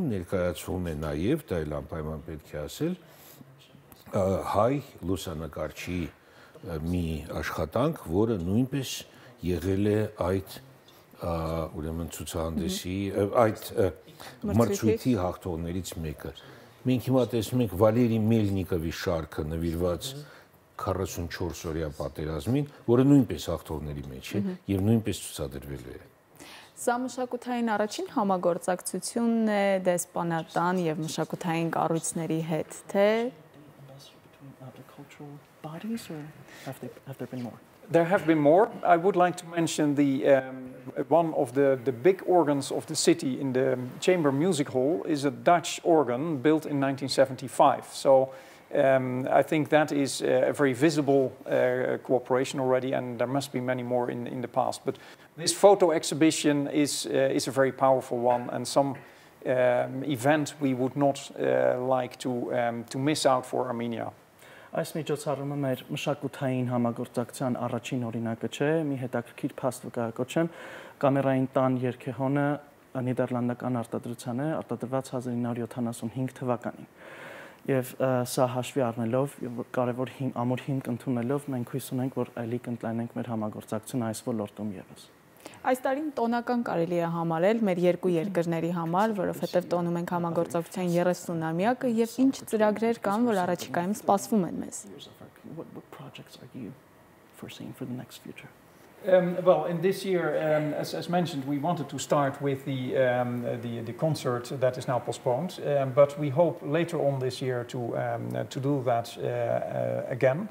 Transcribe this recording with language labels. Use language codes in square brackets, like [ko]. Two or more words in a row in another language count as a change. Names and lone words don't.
[hy] ներկայացվում է նաև, դա էլ անպայման պետք է ասել, հայ լուսանկարչի մի աշխատանք, որը նույնպես եղել է այդ ուրեմն ցուցահանդեսի, այդ մրցույթի հաղթողներից մեկը։ Մենք հիմա տեսնում ենք Վալերի Մելնիկովի շարքը նվիրված 44-օրյա պատերազմին, որը նույնպես հաղթողների մեջ է եւ նույնպես ցուցադրվել է։ Սա մշակութային առաջին համագործակցությունն է դեսպանատան եւ մշակութային կառույցների հետ, թե [en] There have been more. I would like to mention one of the big organs of the city in the Chamber Music Hall is a Dutch organ built in 1975. So I think that is a very visible cooperation already, and there must be many more in the past. But this photo exhibition is a very powerful one, and some event we would not like to miss out for Armenia. [hy] Այս միջոցառումը մեր մշակութային համագործակցության առաջին օրինակը չէ, մի հետաքրքիր փաստ վկայակոչեմ, կամերային տան երգեհոնը նիդերլանդական արտադրության է, արտադրված 1975 թվականին։ Եվ սա հաշվի առնելով, կարևոր ամուր հիմք ընդունելով, մենք հույս ունենք, որ այլի կընդլայնենք մեր համագործակցությունը այս ոլորտում ևս։ Այս տարին տոնական կարելի է համարել մեր երկու երկրների համար, որովհետև տոնում ենք համագործակցության 30-ամյակը եւ ինչ ծրագրեր կան, որ առաջիկայում սպասվում են մեզ։ [en] Well, in this year, as mentioned, we wanted to start with the concert that is now postponed, but we hope later on this year to do that again.